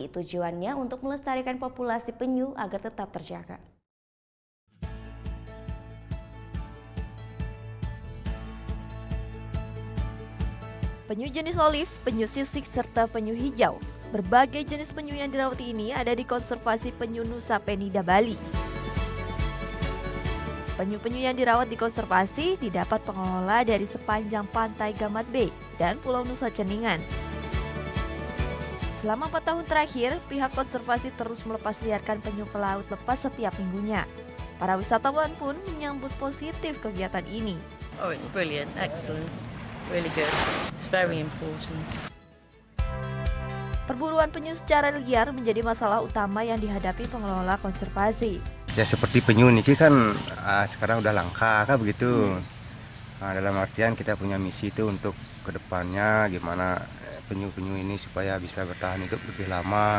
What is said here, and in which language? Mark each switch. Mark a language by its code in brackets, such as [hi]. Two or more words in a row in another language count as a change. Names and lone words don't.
[id] Tujuannya untuk melestarikan populasi penyu agar tetap terjaga. Penyu jenis olive, penyu sisik, serta penyu hijau. Berbagai jenis penyu yang dirawat ini ada di konservasi penyu Nusa Penida, Bali. Penyu-penyu yang dirawat di konservasi didapat pengelola dari sepanjang pantai Gamat Bay dan Pulau Nusa Ceningan. Selama 4 tahun terakhir, pihak konservasi terus melepas liarkan penyu ke laut lepas setiap minggunya. Para wisatawan pun menyambut positif kegiatan ini. [en] Oh, it's brilliant, excellent, really good. It's very important. [id] Perburuan penyu secara liar menjadi masalah utama yang dihadapi pengelola konservasi. Ya seperti penyu ini kan sekarang udah langka kan begitu. Nah, dalam artian kita punya misi itu untuk kedepannya gimana penyu-penyu ini supaya bisa bertahan hidup lebih lama.